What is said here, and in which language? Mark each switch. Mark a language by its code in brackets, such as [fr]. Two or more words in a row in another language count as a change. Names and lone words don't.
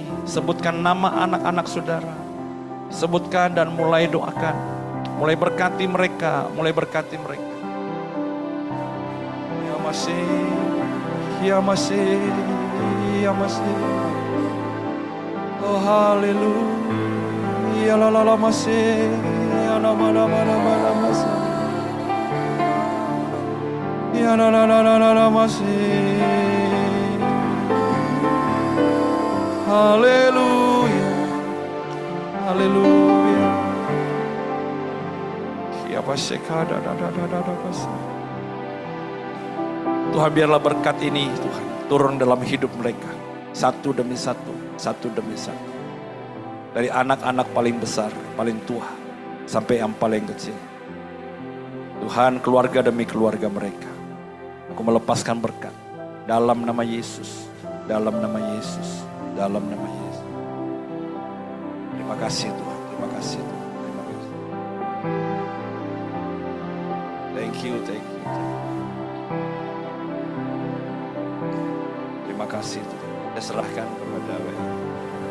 [id] Sebutkan nama anak-anak saudara. Sebutkan dan mulai doakan. Mulai berkati mereka, Ya masih, ya masih, ya masih. Oh haleluya, la la la masih, ya la la la la masih. Ya la la la la masih. Haleluya, haleluya. Tuhan biarlah berkat ini Tuhan turun dalam hidup mereka. Satu demi satu. Dari anak-anak paling besar, paling tua, sampai yang paling kecil. Tuhan keluarga demi keluarga mereka. Aku melepaskan berkat. Dalam nama Yesus. Dalam nama Yesus. Dalam nama Yesus. Terima kasih Tuhan. Terima kasih Tuhan. [en] Thank you. [id] Terima kasih Tuhan. Saya serahkan kepada